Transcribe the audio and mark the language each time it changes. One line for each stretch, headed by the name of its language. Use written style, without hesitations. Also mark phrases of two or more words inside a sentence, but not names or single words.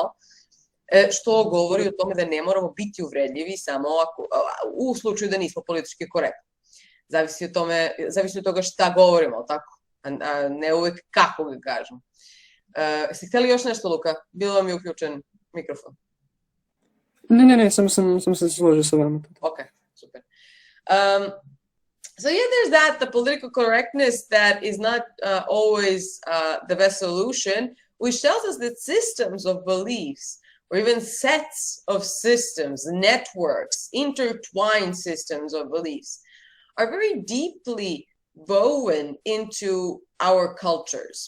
Serbian: Što govori o tome da ne moramo biti uvredljivi samo u slučaju da nismo politički korektni. Zavisi od toga šta govorimo, tako? A ne uvek kako ga kažemo. Ste htjeli još nešto, Luka? Bilo vam je uključen mikrofon? Ne, samo se složio sa vama. Ok, super.
English: So yeah, there's that, the political correctness that is not always the best solution, which tells us that systems of beliefs, or even sets of systems, networks, intertwined systems of beliefs, are very deeply woven into our cultures.